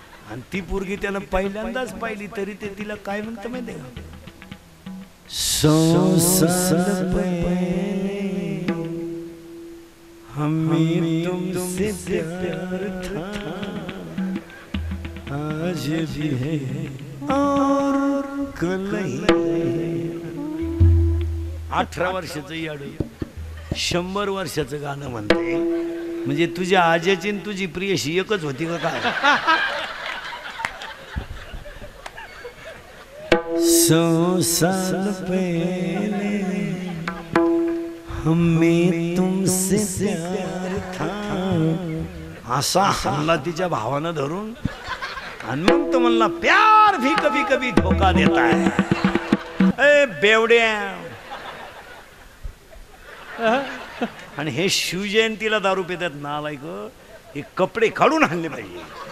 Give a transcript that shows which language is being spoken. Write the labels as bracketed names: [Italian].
[Marathi] आणि ती पोरगी त्यानं पहिल्यांदाच पाहिली, तरी ते तिला काय म्हणतं माहिती का? [Hindi] 100 साल पहले हमें तुमसे प्यार था, आज भी है और कल नहीं. [Marathi] 18 वर्षाचं याडू 100 वर्षाचं गाणं म्हणते. म्हणजे तुझ्या आजीची आणि तुझी प्रियशी एकच होती का काय? [Hindi] 100 साल पहले हमें तुमसे प्यार था. [Marathi] असा हल्ला तिच्या भावानं धरून. आणि मग तो म्हणला [Hindi] प्यार भी कभी कभी धोखा देता है. [Marathi] ए बेवड्या. आणि हे शिवजयंतीला दारू पितात नालायक. हे कपडे काढून आणले पाहिजे.